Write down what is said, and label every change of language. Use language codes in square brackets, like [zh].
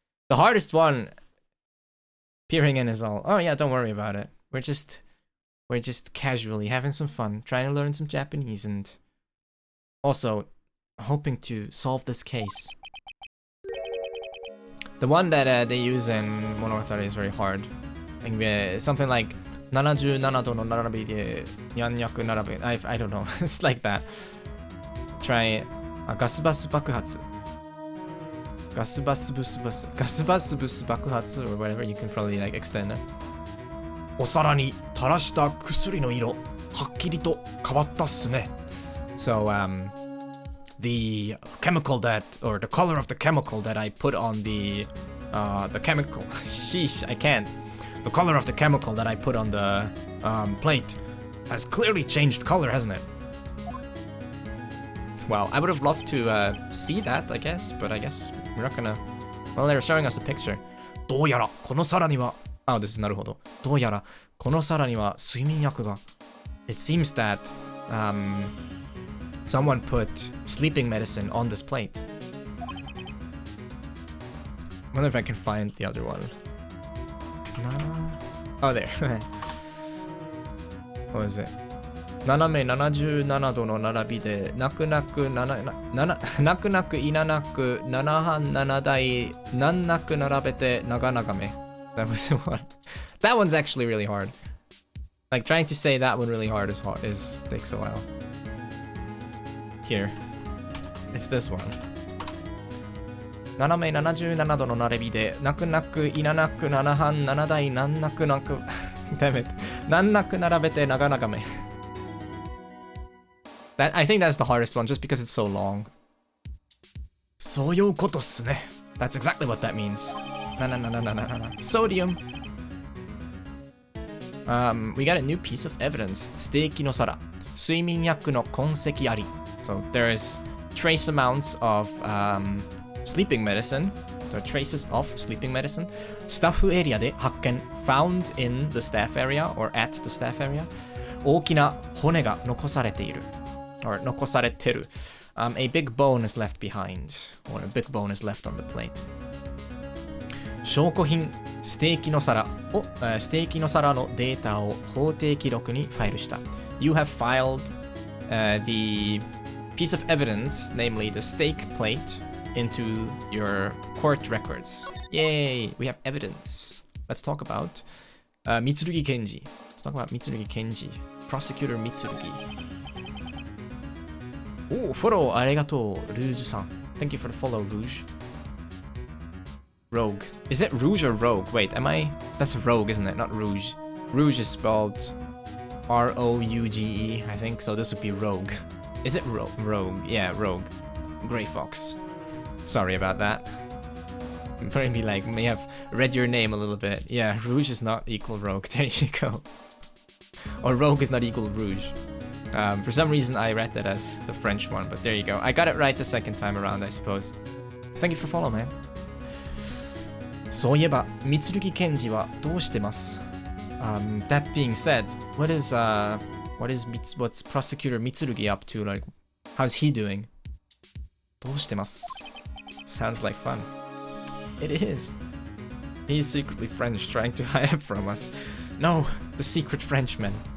[en] The hardest one, peering in, is all. Oh yeah, don't worry about it. We're just casually having some fun, trying to learn some Japanese, and also hoping to solve this case. The one that they use in Monogatari is very hard. Like, something like 77度の並びで400並べ. I don't know. It's like that. Try ガスバス爆発. ガスバスブス爆発 or whatever. You can probably like extend it. [ja] お皿に垂らした薬の色、はっきりと変わったっすね. [en] So, the chemical that, or the color of the chemical that I put on the chemical, sheesh, I can't. The color of the chemical that I put on the plate has clearly changed color, hasn't it? Well, I would have loved to see that, I guess, but I guess we're not gonna. Well, they're showing us a picture. [ja] どうやらこの皿には Oh, this is なるほど。 [en] どうやらこの皿には睡眠薬が It seems that someone put sleeping medicine on this plate. Wonder if I can find the other one. Oh, there. [ja] What is it? 斜め77度の並びで泣く泣くいななく七半七台難なく並べて長々め. That was the one. [en] That one's actually really hard. Like, trying to say that one really hard takes a while. Here. It's this one. [ja] 斜め77度の並びで泣く泣くいななく七半七台難なく Damn it. 難なく並べて長々め. [en] I think that's the hardest one just because it's so long. [ja] そういうことっすね. [en] That's exactly what that means. Sodium. We got a new piece of evidence. [ja] ステーキの皿。睡眠薬の痕跡あり。 [en] So there is trace amounts of sleeping medicine. There are traces of sleeping medicine. [ja] スタッフエリアで発見。 [en] Found in the staff area or at the staff area. [ja] 大きな骨が残されている。 Or 残されてる。 [en] A big bone is left behind. Or a big bone is left on the plate. 証拠品。 [ja] ステーキの皿を、ステーキの皿のデータを法定記録にファイルした。 [en] You have filed the piece of evidence, namely the steak plate, into your court records. Yay! We have evidence. Let's talk about Mitsurugi Kenji. Let's talk about Mitsurugi Kenji. Prosecutor Mitsurugi. Oh, follow ありがとう、ルージュさん。 Thank you for the follow, Rouge. Rogue. Is it Rouge or Rogue? Wait, am I? That's Rogue, isn't it? Not Rouge. Rouge is spelled R-O-U-G-E, I think, so this would be Rogue. Is it Rogue? Yeah, Rogue. Grey Fox. Sorry about that. Maybe like, may have read your name a little bit. Yeah, Rouge is not equal Rogue. There you go. Or Rogue is not equal Rouge. For some reason, I read that as the French one, but there you go. I got it right the second time around, I suppose. Thank you for following, man. [ja] そういえば、Mitsurugi Kenji はどうしてます? [en] That being said, what's Prosecutor Mitsurugi up to? Like, how's he doing? どうしてます? Sounds like fun. It is. He's secretly French, trying to hide it from us. No, the secret Frenchman.